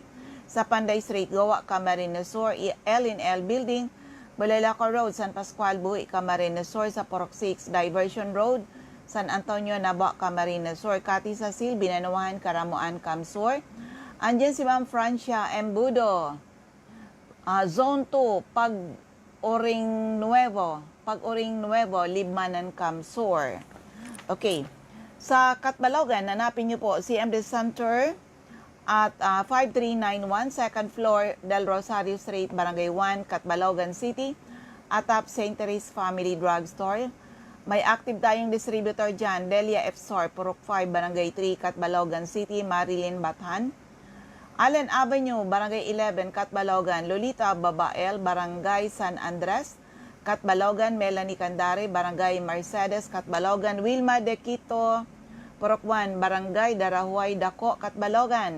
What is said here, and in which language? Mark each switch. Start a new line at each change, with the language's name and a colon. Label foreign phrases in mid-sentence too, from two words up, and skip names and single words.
Filipino: Sa Panday Street, Goa, Camarines Sur, L&L Building, Balalaco Road, San Pascual, Buhi, Camarines Sur, sa Purok 6, Diversion Road, San Antonio, Naba, Camarines Sur, Cati sa Sil, Binanuhan, Karamuan, Camsur. Andyan si Ma'am Francia Embudo, Zone 2, Pag-Uring Nuevo, Libmanan, Camsur. Okay. Sa Catbalogan, hanapin niyo po CMD Center at 5391 second floor Del Rosario Street, Barangay 1, Catbalogan City, atap St. Therese Family Drugstore. May active tayong distributor dyan, Delia F. Purok 5, Barangay 3, Catbalogan City, Marilyn, Bathan. Allen Avenue, Barangay 11, Catbalogan, Lolita Babael, Barangay San Andres, Catbalogan, Melanie Candare, Barangay Mercedes, Catbalogan, Wilma De Quito, Purok 1, Barangay Darahuay, Dako, Catbalogan.